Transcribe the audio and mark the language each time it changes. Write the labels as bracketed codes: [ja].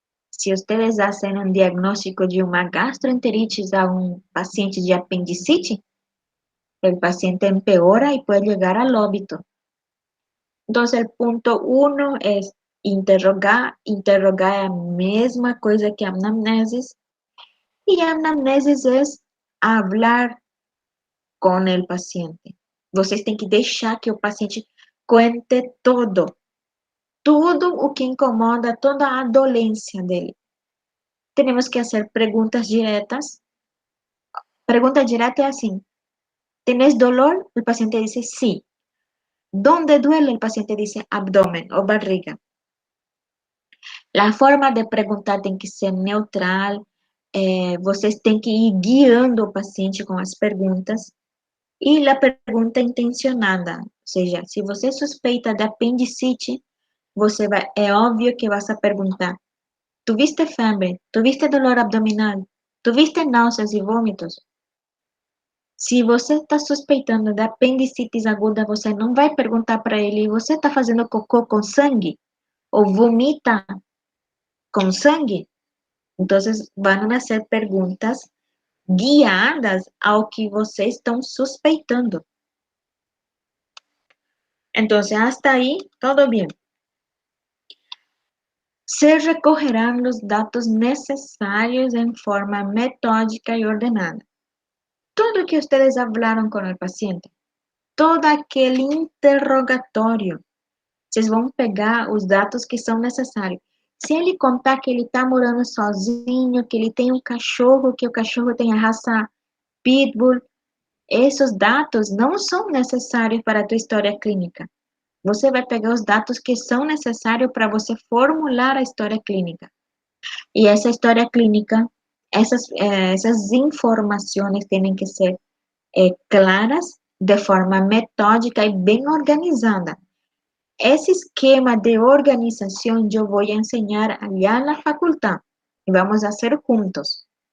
[es] Si ustedes hacen un diagnóstico de una gastroenteritis a un paciente de apendicitis, el paciente empeora y puede llegar al óbito. Entonces, el punto 1 es interrogar. Interrogar es la misma cosa que anamnesis. Y anamnesis es hablar con el paciente. [pt] Vocês têm que deixar que o paciente cuente todo. Tudo o que incomoda, toda a dolência dele. Temos que fazer perguntas diretas. Pergunta direta é assim: [es] ¿Tienes dolor? El paciente dice sí. ¿Dónde duele? El paciente dice abdomen o barriga. La forma de [pt] perguntar tem que ser neutral. Vocês têm que ir guiando o paciente com as perguntas. E a pergunta intencionada, ou seja, se você suspeita de apendicite, é óbvio que vas a perguntar: [es] ¿Tuviste febre? ¿Tuviste dolor abdominal? ¿Tuviste náuseas e vômitos? [pt] Se você está suspeitando de apendicitis aguda, você não vai perguntar para ele: você está fazendo cocô com sangue? Ou vomita com sangue? Então, vão ser perguntas guiadas ao que vocês estão suspeitando. Então, hasta aí, todo bem. [es] Se recogerán los datos necesarios en forma metódica y ordenada. Todo que ustedes hablaron con el paciente, [pt] todo aquele interrogatório, vocês vão pegar os dados que são necessários. Se ele contar que ele está morando sozinho, que ele tem um cachorro, que o cachorro tem a raça Pitbull, esses dados não são necessários para a tua história clínica. Você vai pegar os dados que são necessários para você formular a história clínica. E essa história clínica [es] Esas informaciones tienen que ser claras, de forma metódica y bien organizada. Ese esquema de organización yo voy a enseñar allá en la facultad y vamos a hacer juntos.